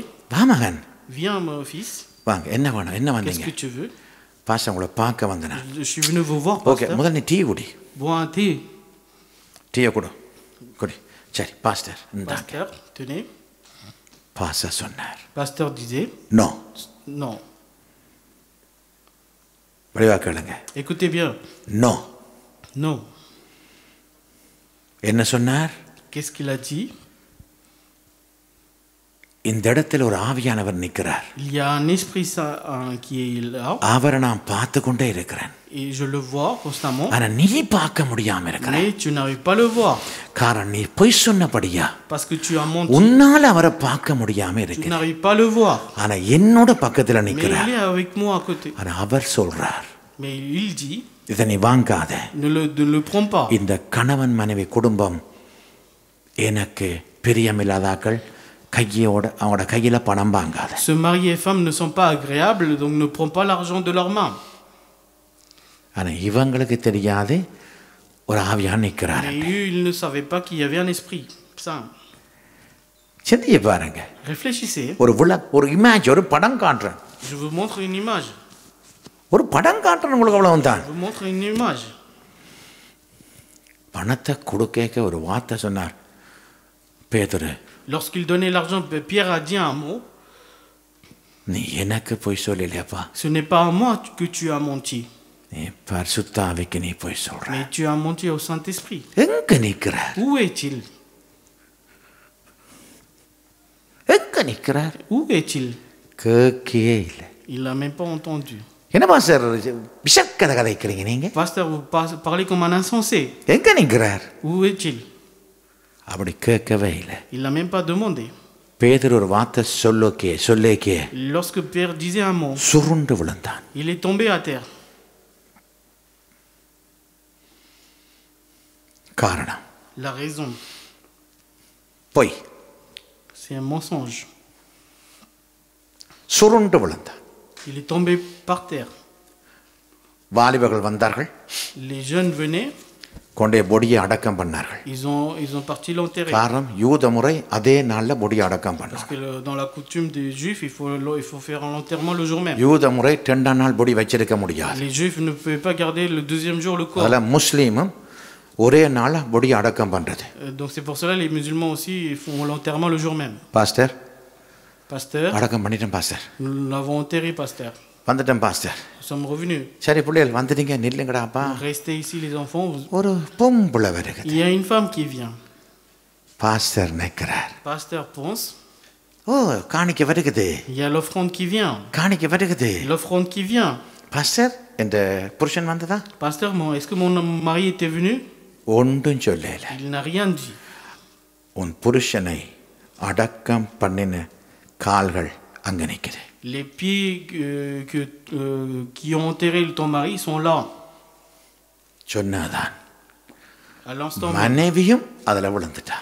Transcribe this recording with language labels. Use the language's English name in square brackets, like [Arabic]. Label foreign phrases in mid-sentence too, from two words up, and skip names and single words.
[Tamil] வா மகன், [French] Viens mon fils. [Tamil] வாங்க, என்ன வேணும், என்ன [French] Qu'est-ce [Tamil] வந்தீங்க? [French] que tu veux? [Tamil] பாஸ்டர் உங்களை பார்க்க வந்தேன். [French] Je suis venu vous voir [Tamil] ஓகே, [French] pasteur. [Tamil] முதல் நீ டீ குடி. [French] Bois un thé. [Tamil] டீயை குடி. சரி பாஸ்டர் இந்தாங்க. [French] Pasteur, tenez. [Tamil] பாஸ்டர் சொன்னார், [French] Pasteur disait [Tamil] நோ. [French] non. [Tamil] வடிவா கேளுங்க. [French] Écoutez bien. [Tamil] நோ. [French] Non. [Tamil] என்ன சொன்னார்? [French] Qu'est-ce qu'il a dit? [Tamil] இந்த இடத்துல ஒரு ஆவியானவர் நிற்கிறார். [French] Il y a un Esprit Saint qui est là. [Tamil] அவரை நான் பார்த்து கொண்டே இருக்கிறேன். [French] Et je le vois constamment. [Tamil] ஆனா நீ பார்க்க முடியாம இருக்கிற. [French] Mais tu n'arrives pas à le voir. [Tamil] காரணம் நீ பொய் சொன்னபடியா. [French] Parce que tu as menti. [Tamil] உன்னால அவரை பார்க்க முடியாம [French] Tu [Tamil] இருக்கிற. [French] n'arrives pas à le voir. [Tamil] ஆனா என்னோட பக்கத்துல [French] Mais [Tamil] நிற்கிறார். [French] il est avec moi à côté. [Tamil] ஆனா அவர் சொல்றார், [French] Mais il dit [Tamil] இதை நீ வாங்காத. [French] ne le prends pas. [Tamil] இந்த கணவன் மனைவி குடும்பம் எனக்கு பிரியமில்லாதாக்கள் கையோட அவங்களோட கையில பணம் வாங்காத. [French] Ce mari et femme ne sont pas agréables, donc ne prends pas l'argent de leurs mains. [Tamil] ஆனா இவங்களுக்கு தெரியாது ஒரு ஆவியான் நிற்கிறார். [French] Mais eux, ils ne savaient pas qu'il y avait un esprit saint. [Tamil] சிந்திய பாருங்க. [French] Réfléchissez. [Tamil] ஒரு இமேஜ், ஒரு படம் காட்டுறேன். [French] Je vous montre une image. [Tamil] ஒரு படம் காட்டுறேன் உங்களுக்கு அவ்வளவு தான். [French] Je vous montre une image. [Tamil] பணத்தை கொடுக்க ஒரு வார்த்தை சொன்னார் பேதுரு. [French] Lorsqu'il donnait l'argent, Pierre a dit un mot. [Tamil] நீ எனக்கு போய் சொல்லலையாப்பா. [French] Ce n'est pas à moi que tu as menti. [Tamil] நீ பரிசுத்த ஆவிக்கு நீ போய் சொல்ற. [French] Mais tu as menti au Saint-Esprit. [Tamil] எங்க நிற்கிறார்? [French] Où est-il? [Tamil] எங்க நிற்கிறார்? [French] Où est-il? [Tamil] கேட்கவே இல்லை. [French] Il l'a même pas entendu. [Tamil] என்னப்பா சார் விஷக்கதை கதைக்கிறீங்க நீங்க? [French] Pasteur, vous parlez comme un insensé. [Tamil] எங்க நிற்கிறார்? [French] Où est-il? [Tamil] அப்படி கேட்கவே இல்லை. [French] Il l'a même pas demandé. [Tamil] பேதுரு ஒரு வார்த்தை சொல்லேக்கே [French] Lorsque Pierre disait un mot, [Tamil] சுருண்டு விழுந்தான். [French] il est tombé à terre. [Tamil] காரணம் [French] La raison, [Tamil] பொய். [French] c'est un mensonge. [Tamil] சுருண்டு விழுந்தான். [French] Il est tombé par terre. [Tamil] வாலிபர்கள் வந்தார்கள், [French] Les jeunes venaient, [Tamil] கொண்டே பொடியை அடக்கம் பண்ணார்கள். [French] Ils ont parti l'enterrer. [Tamil] காரணம் யூத முறை அதே நாள்ல பொடியை அடக்கம் [French] Parce [Tamil] பண்ணாங்க. [French] que dans la coutume des Juifs, il faut faire l'enterrement le jour même. [Tamil] யூத முறை 2 நாள் பொடி வச்சிருக்க முடியாது. [French] Les Juifs ne pouvaient pas garder le deuxième jour le corps. [Tamil] அதனால முஸ்லீமும் ஒரே நாள் பொடியை அடக்கம் பண்றது. [French] Donc c'est pour cela les musulmans aussi font l'enterrement le jour même. [Tamil] பாஸ்டர் [French] Pasteur, [Tamil] அடக்கம் பண்ணிட்டேன் பாஸ்டர், [French] nous l'avons enterré, pasteur. [Tamil] வந்துட்டேன் பாஸ்டர். [French] Nous sommes revenus. [Tamil] சரி பிள்ளைகள் வந்துட்டீங்க, நில்லுங்கடாப்பா. [French] Restez ici les enfants. [Tamil] ஒரு பொம்பளை வருகிறது. [French] Il y a une femme qui vient. [Tamil] பாஸ்டர் நிற்கிறார். [French] Pasteur pense. [Tamil] ஓ காணிக்க வருகுது, [French] Il y a l'offrande qui vient. [Tamil] காணிக்க வருகுது. [French] L'offrande qui vient. [Tamil] பாஸ்டர் இந்த புருஷன் வந்ததா? [French] Pasteur, est-ce que mon mari était venu? [Tamil] ஒன்றும் சொல்லல. [French] Il n'a rien dit. [Tamil] உன் புருஷனை அடக்கம் பண்ணின கால்கள் அங்க நிக்குது. [French] Les pieds qui ont enterré ton mari sont là. [Tamil] சொன்னாதான் [French] À l'instant, [Tamil] மனைவியும் அதுல விழுந்துட்டா.